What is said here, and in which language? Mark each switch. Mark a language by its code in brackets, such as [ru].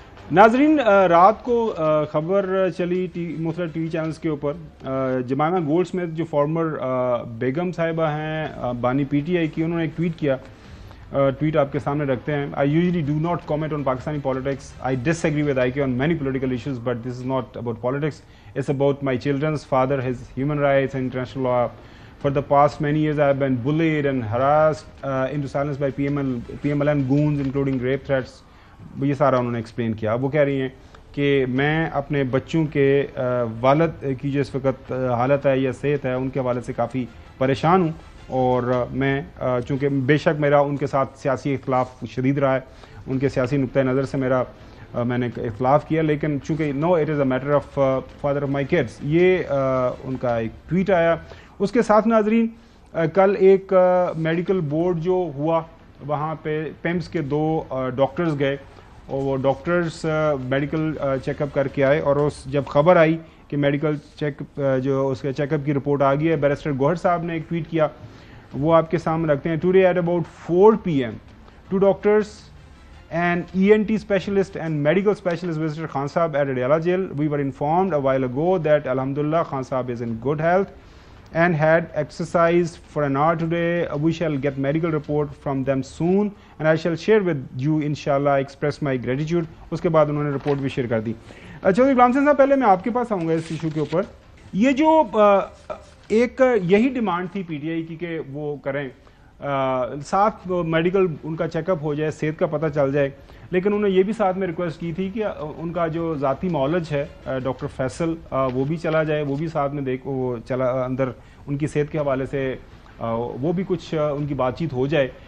[ur] ناظرین، رات کو خبر چلی مختلف ٹی وی چینلز کے اوپر، جمائمہ گولڈ سمتھ جو فارمر بیگم صاحبہ ہیں بانی پی ٹی آئی کی، انہوں نے ایک ٹویٹ کیا. ٹویٹ آپ کے سامنے رکھتے ہیں. [en] I usually do not comment on Pakistani politics. I disagree with IK on many political issues, but this is not about politics. It's about my children's father, his human rights and international law. For the past many years I have been bullied and harassed into silence by PMLN goons, including rape threats. [ur] یہ سارا انہوں نے explain کیا. وہ کہہ رہی ہیں کہ میں اپنے بچوں کے والد کی جو اس وقت حالت ہے یا صحت ہے ان کے حوالے سے کافی پریشان ہوں، اور میں چونکہ بے شک میرا ان کے ساتھ سیاسی اختلاف شدید رہا ہے، ان کے سیاسی نقطۂ نظر سے میں نے اختلاف کیا، لیکن چونکہ [en] No it is a matter of father of my kids. [ur] یہ ان کا ایک ٹویٹ آیا. اس کے ساتھ ناظرین، کل ایک میڈیکل بورڈ جو ہوا، وہاں پہ پیمز کے 2 ڈاکٹرز گئے، اور وہ ڈاکٹرز میڈیکل چیک اپ کر کے آئے، اور جب خبر آئی کہ میڈیکل جو اس کے چیک اپ کی رپورٹ آ گئی ہے، بیرسٹر گوہر صاحب نے ایک ٹویٹ کیا، وہ آپ کے سامنے رکھتے ہیں. [en] Today at about 4 PM 2 doctors and ENT specialist and medical specialist visited Khan Sahab at Adiyala jail. We were informed a while ago that Alhamdulillah Khan Sahab is in good health and had exercised for an hour today. We shall get medical report from them soon and I shall share with you inshallah. I express my gratitude. [ur] اس کے بعد انہوں نے report بھی share کر دی. چودھری غلام حسین صاحب، پہلے میں آپ کے پاس آؤں گا اس ایشو کے اوپر. یہ جو ایک یہی ڈیمانڈ تھی پی ٹی آئی کی کہ وہ کریں، ساتھ میڈیکل ان کا چیک اپ ہو جائے، صحت کا پتہ چل جائے، لیکن انہوں نے یہ بھی ساتھ میں ریکویسٹ کی تھی کہ ان کا جو ذاتی معالج ہے ڈاکٹر فیصل، وہ بھی چلا جائے، وہ بھی ساتھ میں وہ چلا اندر ان کی صحت کے حوالے سے وہ بھی کچھ ان کی بات چیت ہو جائے.